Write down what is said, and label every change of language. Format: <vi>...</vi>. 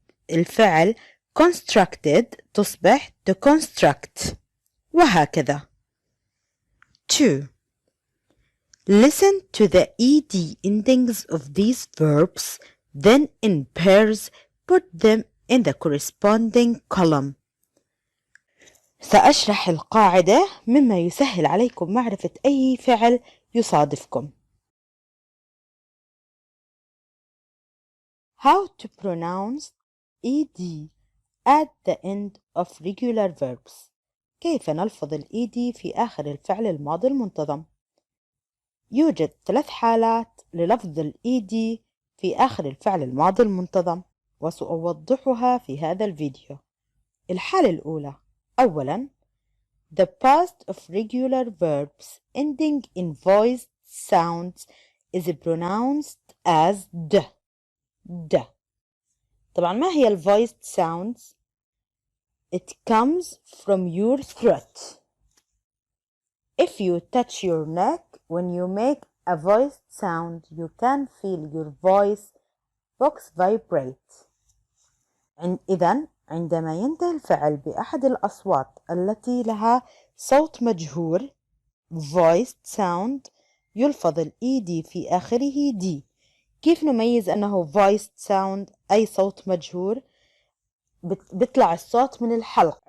<ar>الفعل constructed تصبح to construct وهكذا. 2.</ar> <en>Listen to the ed endings of these verbs, then in pairs put them in the corresponding column.</en> <ar>سأشرح القاعدة مما يسهل عليكم معرفة أي فعل يصادفكم.</ar> <en>How to pronounce ed at the end of regular verbs.</en> <ar>كيف نلفظ الإيدي في آخر الفعل الماضي المنتظم؟ يوجد 3 حالات للفظ الإيدي في آخر الفعل الماضي المنتظم وسأوضحها في هذا الفيديو. الحالة الأولى أولاً</ar> <en>the past of regular verbs ending in voiced sounds is pronounced as d.</en> <ar>طبعاً ما هي</ar> <en>voiced sounds؟ It comes from your throat. If you touch your neck when you make a voiced sound, you can feel your voice box vibrate.</en> <ar>إذن عندما ينتهي الفعل بأحد الأصوات التي لها صوت مجهور voiced sound يلفظ الإيدي في آخره دي. كيف نميز أنه voiced sound أي صوت مجهور؟ بيطلع الصوت من الحلق.</ar>